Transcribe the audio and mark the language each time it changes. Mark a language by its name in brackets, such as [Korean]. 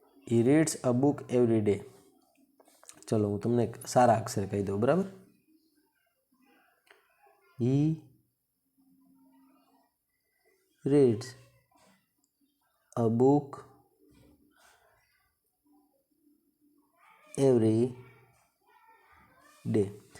[English] he reads a book every day. [Gujarati] ચલો હું તમને સારા અક્ષર કહી દઉં, બરાબર. [English] he reads a book every day.